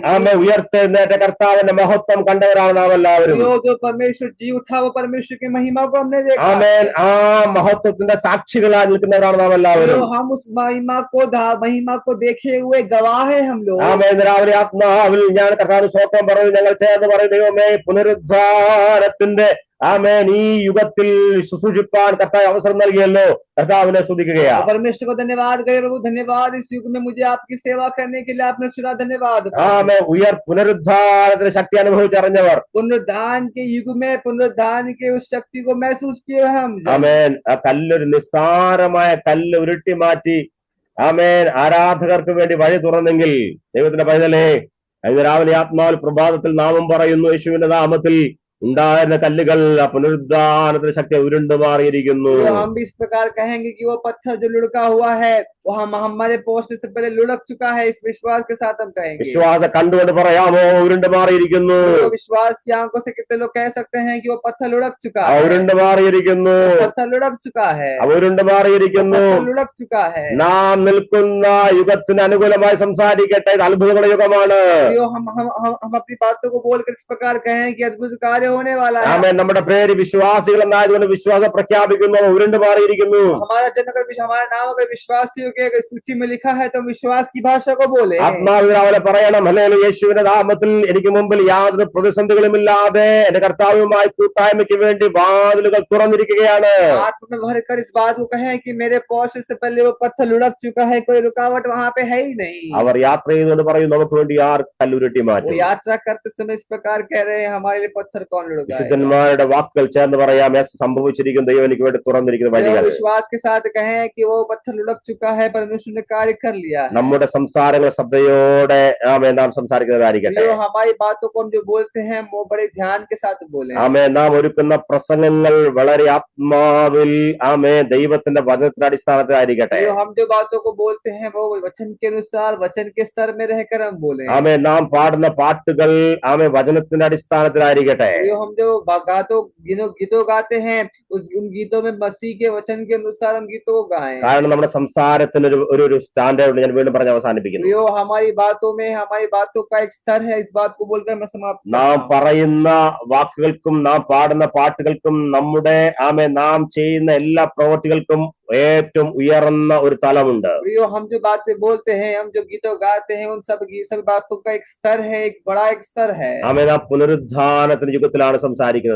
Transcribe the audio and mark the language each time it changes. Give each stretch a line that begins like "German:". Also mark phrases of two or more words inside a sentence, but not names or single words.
Malayalam: ആമേ ഉയർത്തെഴുന്നേറ്റ കർത്താവിന്റെ മഹത്വം കണ്ടവരാണ് നാം എല്ലാവരും.
Hindi: जो परमेश्वर जी उठा वो परमेश्वर की महिमा को हमने देखा।
Malayalam: ആമേൻ. ആ മഹത്വത്തിന്റെ സാക്ഷികളായി നിൽക്കുന്നവരാണ് നാം എല്ലാവരും.
Hindi: हम उस महिमा को देखे हुए गवाह है हम लोग।
Malayalam: ആമേൻ. രാവിലെ ആത്മാവിൽ ഞാൻ കർത്താവിന് സ്തോത്രം പറഞ്ഞു. ഞങ്ങൾ ചേർന്ന് പറയും, ദൈവമേ പുനരുദ്ധാരത്തിന്റെ ആമേൻ ഈ യുഗത്തിൽ ശുശ്രൂഷിപ്പാൻ കർത്താവ് അവസരം നൽകിയല്ലോ. കർത്താവിനെ സ്തുതിക്കുകയാണ്.
Hindi: परमेश्वर को धन्यवाद करें प्रभु, धन्यवाद इस युग में मुझे आपकी सेवा करने के लिए आपने चुना, धन्यवाद।
Malayalam: ആമേൻ. പുനരുദ്ധാരത്തിന്റെ ശക്തി അനുഭവിച്ചറിഞ്ഞവർ,
Hindi: पुनरुद्धान के युग में पुनरुद्धान के उस शक्ति को महसूस किए हम।
Malayalam: ആമേൻ. ആ കല്ലൊരു നിസ്സാരമായ കല്ല് ഉരുട്ടി മാറ്റി ആമേൻ ആരാധകർക്ക് വേണ്ടി വഴി തുറന്നെങ്കിൽ ദൈവത്തിന്റെ പൈതലേ, ഇന്ന് രാവിലെ ആത്മാവിൽ പ്രഭാതത്തിൽ നാമം പറയുന്നു, യേശുവിന്റെ നാമത്തിൽ ഉണ്ടായിരുന്ന കല്ലുകൾ ആ പുനരുദ്ധാനത്തിന്റെ ശക്തി ഉരുണ്ടു മാറിയിരിക്കുന്നു.
Hindi: हम भी इस प्रकार कहेंगे कि वो पत्थर जो लुढ़का हुआ है वो हमारे पहुंचने से पहले लुढ़क चुका है। इस विश्वास के साथ हम कहेंगे।
Malayalam: വിശ്വാസം കണ്ടുകൊണ്ട് പറയാമോ, ഉരുണ്ടു മാറിയിരിക്കുന്നു.
Hindi: तो विश्वास की आंखों से कितने लोग कह सकते हैं कि वो पत्थर लुढ़क चुका ആ है,
Malayalam: ഉരുണ്ടു മാറിയിരിക്കുന്നു.
Hindi: पत्थर लुढ़क चुका है,
Malayalam: ആ ഉരുണ്ടു മാറിയിരിക്കുന്നു.
Hindi: पत्थर लुढ़क चुका है।
Malayalam: നാം നിൽക്കുന്ന യുഗത്തിന് അനുകൂലമായി സംസാരിക്കട്ടെ. ഇത് അത്ഭുതങ്ങളുടെ യുഗമാണ്.
Hindi: हम अपनी बातों को बोलकर इस प्रकार कहें कि अद्भुत कार्य होने वाला है।
Malayalam: ആമേൻ. നമ്മുടെ പേര് വിശ്വാസികൾ എന്നായതുകൊണ്ട് വിശ്വാസം പ്രഖ്യാപിക്കുന്നു. ഉരുണ്ടു മാറിയിരിക്കുന്നു.
Hindi: हमारा जन्म अगर हमारा नाम अगर विश्वासियों के अगर सूची में लिखा है तो विश्वास की भाषा को बोले।
Malayalam: ആത്മാവിൽ അവരെ പറയണം, ഹല്ലേലൂയ, യേശുവിന്റെ നാമത്തിൽ എനിക്ക് മുമ്പിൽ യാതൊരു പ്രതിസന്ധികളുമില്ലാതെ എന്റെ കർത്താവുമായി കൂട്ടായ്മയ്ക്ക് വേണ്ടി വാതിലുകൾ തുറന്നിരിക്കുകയാണ്.
Hindi: आत्मा में भरकर इस बात को कहें कि मेरे पहुंचने से पहले वो पत्थर लुढ़क चुका है, कोई रुकावट वहां पे है ही नहीं।
Malayalam: അവർ യാത്ര ചെയ്തുകൊണ്ട് പറയും, നമുക്ക് വേണ്ടി ആർ കല്ലുരുട്ടി
Hindi: वो
Malayalam: മാറ്റും.
Hindi: यात्रा करते समय इस प्रकार कह रहे हैं, हमारे लिए पत्थर कौन लुढ़काएगा।
Malayalam: വിശുദ്ധന്മാരുടെ വാക്കുകൾ ചേർന്ന് പറയാം, സംഭവിച്ചിരിക്കും, ദൈവം എനിക്ക് വേണ്ടി തുറന്നിരിക്കുന്ന വഴികൾ.
Hindi: विश्वास के साथ कहें कि वो पत्थर लुढ़क चुका है, परमेश्वर ने कार्य कर लिया है।
Malayalam: നമ്മുടെ സംസാരങ്ങൾ ശ്രദ്ധയോടെ ആമേൻ നാം സംസാരിക്കുന്നവരായിരിക്കട്ടെ.
Hindi: जो हमारी बातों को हम जो बोलते हैं वो बड़े ध्यान के साथ बोले।
Malayalam: ആമേൻ. നാം ഒരുക്കുന്ന പ്രസംഗങ്ങൾ വളരെ ആത്മാവിൽ ആമേൻ ദൈവത്തിന്റെ വചനത്തിന്റെ അടിസ്ഥാനത്തിലായിരിക്കട്ടെ.
Hindi: जो हम जो बातों को बोलते हैं वो वचन के अनुसार वचन के स्तर में रहकर हम बोले।
Malayalam: ആമേൻ. നാം പാടുന്ന പാട്ടുകൾ ആമേൻ വചനത്തിന്റെ അടിസ്ഥാനത്തിലായിരിക്കട്ടെ.
Hindi: जो हम जो गीतों गाते हैं उन गीतों में मसीह के वचन के अनुसार हम गीतों को गाएं।
Malayalam: കാരണം നമ്മുടെ സംസാരത്തിന് ഒരു സ്റ്റാൻഡേർഡ് ഞാൻ വീണ്ടും പറഞ്ഞ് അവസാനിപ്പിക്കുന്നു.
Hindi: जो हमारी बातों का एक स्तर है, इस बात को बोलकर मैं समाप्त।
Malayalam: നാം പറയുന്ന വാക്കുകൾക്കും നാം പാടുന്ന പാട്ടുകൾക്കും നമ്മുടെ നാം ചെയ്യുന്ന എല്ലാ പ്രവൃത്തികൾക്കും ഏറ്റവും ഉയർന്ന ഒരു തലമുണ്ട്.
Hindi: हम जो बातें बोलते हैं, हम जो गीतों गाते हैं, उन सब बातों का एक स्तर है, एक बड़ा एक स्तर है।
Malayalam: നാം പുനരുദ്ധാനത്തിന്റെ യുഗത്തിലാണ് സംസാരിക്കുന്നത്.